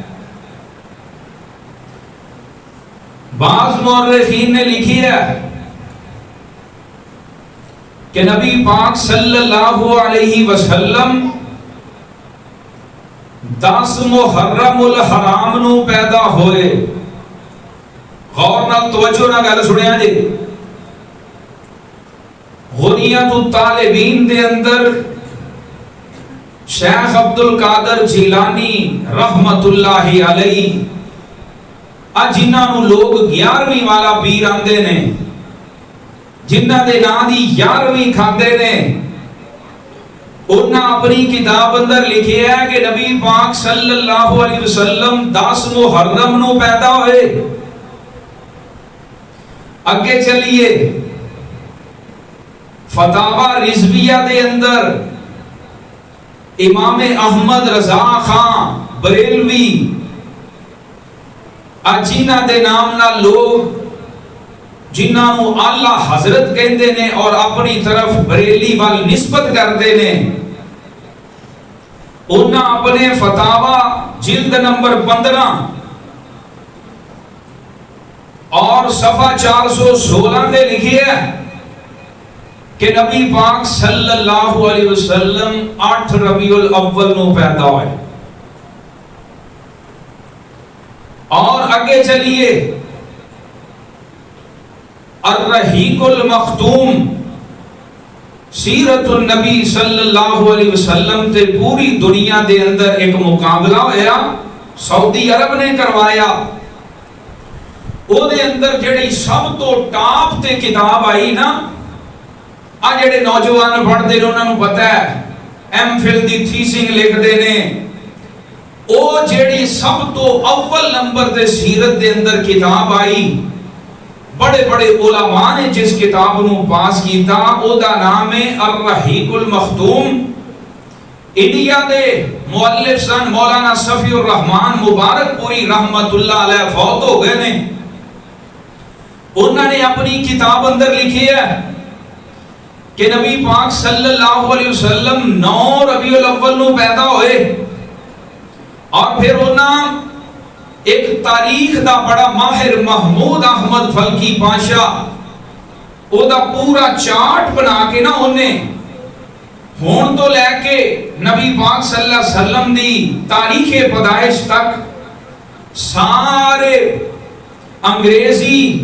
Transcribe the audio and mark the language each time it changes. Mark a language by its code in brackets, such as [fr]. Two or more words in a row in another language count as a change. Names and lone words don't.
[pa] بعض مؤرخین نے لکھی ہے کہ نبی پاک [ar] صلى الله عليه وسلم [pa] 10 محرم الحرام نوں پیدا ہوئے. غور نال توجہ نال گل سنیا جی. غنیۃ الطالبین دے اندر شیخ عبدالقادر جیلانی [ar] رحمة الله عليه [pa] جنہاں نوں لوگ 11ویں والا پیر آندے نے، جنہاں دے ناں دی 11ویں کھاندے نے، انہاں اپنی کتاب اندر لکھیا ہے کہ نبی پاک [ar] صلى الله عليه وسلم [pa] 10 محرم نوں پیدا ہوئے. آگے چلیے فتاویٰ رضویہ دے اندر امام احمد رضا خان بریلوی جنہاں دے نام نا لوگ جنہاں نوں اعلیٰ حضرت کہتے نے اور اپنی طرف بریلی وال نسبت کرتے نے، انہاں اپنے فتاویٰ جلد نمبر 15 اور صفحہ 416 دے لکھی ہے کہ نبی پاک [ar] صلى الله عليه وسلم [pa] 8 ربیع الاول نوں پیدا ہوئے. اور آگے چلیے الرحیق المختوم سیرت النبی [ar] صلى الله عليه وسلم [pa] تے پوری دنیا دے اندر ایک مقابلہ ہویا، سعودی عرب نے کروایا. اودے اندر جیہڑی سب توں ٹاپ تے کتاب آئی نا، آ جیہڑے نوجوان پڑھتے نے انہاں نوں پتا ہے ایم فل دی تھیسنگ لکھتے نے، او جیہڑی سب توں اول نمبر دے سیرت دے اندر کتاب آئی، بڑے بڑے علماء نے جس کتاب نوں پاس کیتا اودا نام ہے الرحیق المختوم. انڈیا دے مؤلف سن مولانا صفی الرحمن مبارکپوری [ar] رحمة الله عليه [pa] فوت ہو گئے نے. انہوں نے اپنی کتاب اندر لکھی ہے کہ نبی پاک [ar] صلى الله عليه وسلم [pa] 9 ربیع الاول نوں پیدا ہوئے اور فیر انہوں نے ایک تاریخ دا بڑا ماہر محمود احمد فلکی پاشا اودا پورا چارٹ بنا کے نا انہیں ہن توں لے کے نبی پاک [ar] صلى الله عليه وسلم [pa] دی تاریخ پیدائش تک سارے انگریزی